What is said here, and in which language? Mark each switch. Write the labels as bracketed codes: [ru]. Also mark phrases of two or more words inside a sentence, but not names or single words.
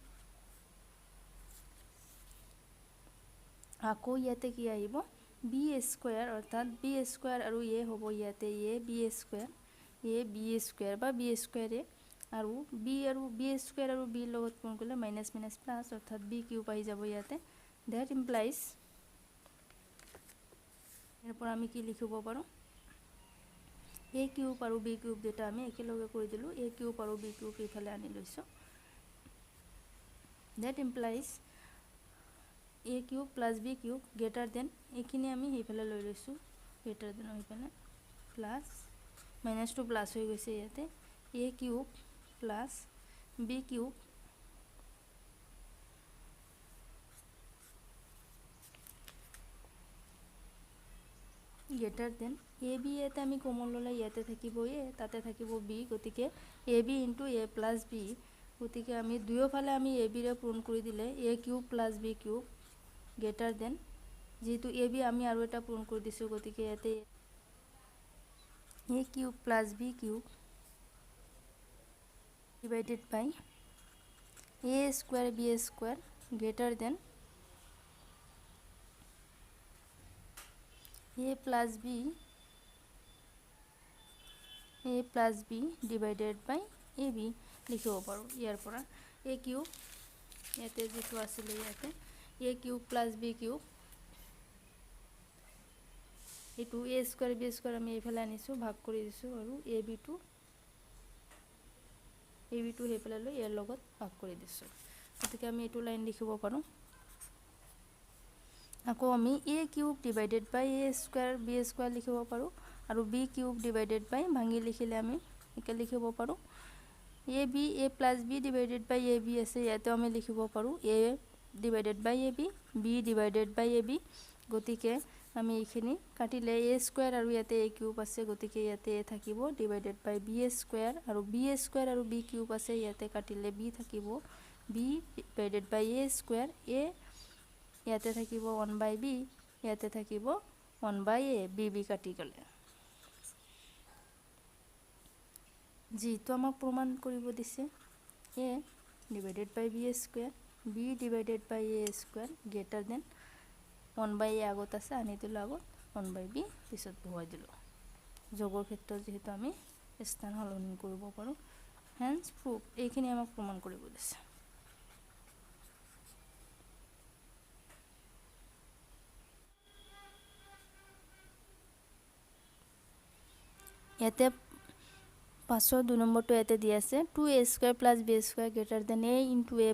[as] আকৌ ইয়াতে কি আহিব [en] b square [as] অৰ্থাৎ [en] b square [as] আৰু a হ'ব ইয়াতে [en] a b square [as] বা [en] b square [as] আৰু [en] b square [as] আৰু b লগত পূৰণ কৰিলে [en] minus minus plus [as] অৰ্থাৎ [en] b cube [as] আহি যাব ইয়াতে [en] that implies [as] ইয়াৰ পৰা আমি কি লিখিব পাৰোঁ a কিউব আৰু b কিউব দুটা আমি একেলগে কৰি দিলোঁ a কিউব আৰু b কিউব এইফালে আনি লৈছোঁ [en] that implies a cube plus b cube greater than [as] এইখিনি আমি সেইফালে লৈ লৈছোঁ [en] greater than [as] সেইফালে প্লাছ মাইনাছটো প্লাছ হৈ গৈছে ইয়াতে [en] a cube plus b cube greater than a b [as] ইয়াতে আমি কমন ল'লে ইয়াতে থাকিব a তাতে থাকিব b গতিকে [en] a b into a plus b [as] গতিকে আমি দুয়োফালে আমি a b ৰে পূৰণ কৰি দিলে [en] a cube plus b cube greater than [as] যেহেতু a b আমি আৰু এটা পূৰণ কৰি দিছোঁ গতিকে ইয়াতে [en] a cube plus b cube divided by a square b square greater than a plus b divided by ab [as] লিখিব পাৰোঁ ইয়াৰ পৰা a কিউব ইয়াতে যেটো আছিল ইয়াতে [en] a cube plus b cube [as] এটো [en] a square b square [as] আমি এইফালে আনিছোঁ ভাগ কৰি দিছোঁ আৰু ab টো হেফালে লৈ ইয়াৰ লগত ভাগ কৰি দিছোঁ গতিকে আমি এটো লাইন লিখিব পাৰোঁ আকৌ আমি [en] a cube divided by a square b square [as] লিখিব পাৰোঁ আৰু [en] b cube divided by [as] ভাঙি লিখিলে আমি একে লিখিব পাৰোঁ [en] ab a plus b divided by ab [as] আছে ইয়াতে আমি লিখিব পাৰোঁ [en] a divided by ab b divided by ab [as] গতিকে আমি এইখিনি কাটিলে a স্কয়ার আৰু ইয়াতে a কিউব আছে গতিকে ইয়াতে a থাকিব [en] divided by b square [as] আৰু b স্কয়ার আৰু b কিউব আছে ইয়াতে কাটিলে b থাকিব [en] b divided by a square [as] a ইয়াতে থাকিব 1 by b ইয়াতে থাকিব 1 by a b কাটি গলে যেহেতু আমাক প্রমাণ কৰিব দিছে [en] a divided by b square b divided by a square greater than 1 by a [as] আগত আছে আনি দিলো আগত 1 by b পিছত বহাই দিলো যোগৰ ক্ষেত্ৰত যেহেতু আমি স্থান সলনি কৰিব পাৰো [en] hence proof [as] এইখিনি আমাক প্ৰমাণ কৰিব দিছে ইয়াতে 502 নম্বৰটো ইয়াতে দি আছে [en] 2a square plus b square greater than a into a